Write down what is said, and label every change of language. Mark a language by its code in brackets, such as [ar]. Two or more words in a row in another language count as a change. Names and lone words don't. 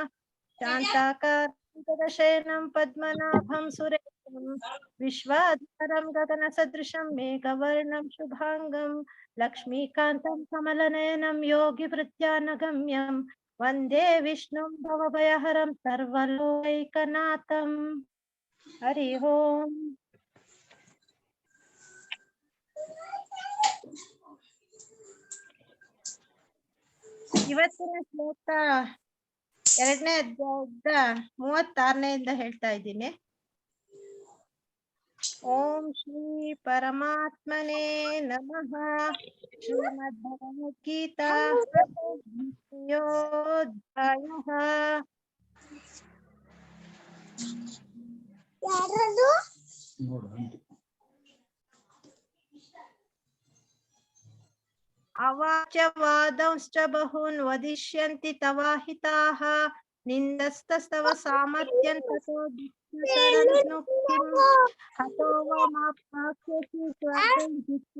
[sa] शान्ताकारं पद्मनाभं सुरेशं विश्वाधारं गगनसदृशं मेघवर्णं शुभांगं लक्ष्मीकान्तं कमलनयनं योगिवृत्यानगम्यं वन्दे विष्णुं भवभयहरं सर्वलोकैकनाथम्। हरि ओम्। [kn] ಇವತ್ತಿನ ಶ್ಲೋಕ 2ನೇ ಅಧ್ಯಾಯದ 36ನೇಯಿಂದ ಹೇಳ್ತಾ ಇದ್ದೀನಿ. [sa] ಓಂ ಶ್ರೀ ಪರಮಾತ್ಮನೇ ನಮಃ. ಶ್ರೀಮದ್ ಭಗವದ್ಗೀತಾ ದ್ವಿತೀಯೋಧ್ಯಾಯಃ. अवाच्यवादंश्च बहून् वदिष्यन्ति तवाहिताः निन्दस्तस्तव सामर्थ्यं ततो दुःखतरनुक्तिं हतो वा मा प्राप्स्यसि स्वर्गं जित्वा